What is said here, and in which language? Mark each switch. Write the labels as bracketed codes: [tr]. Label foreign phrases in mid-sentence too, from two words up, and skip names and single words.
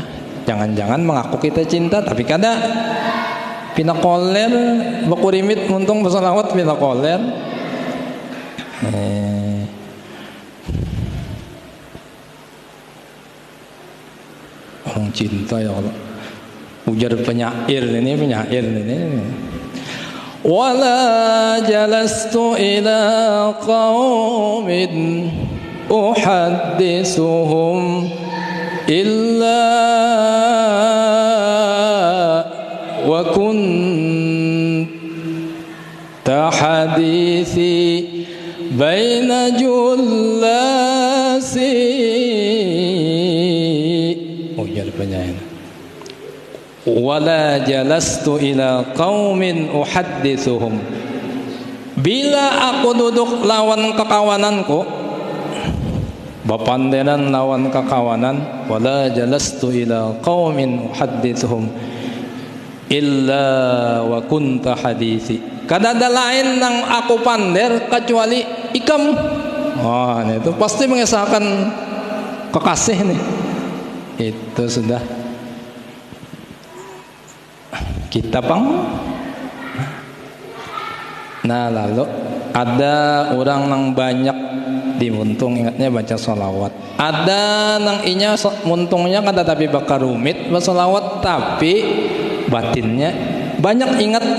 [bjn] Jangan-jangan mengaku kita cinta tapi kada pina koler bakurimit muntung bersalawat pina koler. Orang cinta [ar] يا الله. [bjn] Ujar penyair ini. [ar] ولا جلست إلى قوم أحدثهم إلا وكنت حديثي بين جلاسي. [bjn] Ujar penyair. [ar] ولا جلست إلى قوم أحدثهم, [bjn] bila aku duduk lawan kekawananku, bapandenan lawan kekawanan, [ar] ولا جلست إلى قوم أحدثهم إلا وكنت حديثي, [bjn] kada ada lain nang aku pander kecuali ikam. Wah, itu pasti mengesahkan kekasih nih. Itu sudah kita pang. Nah lalu ada orang nang banyak di muntung ingatnya baca sholawat, ada nang inya muntungnya kada tapi bakar rumit bersolawat tapi batinnya banyak ingat.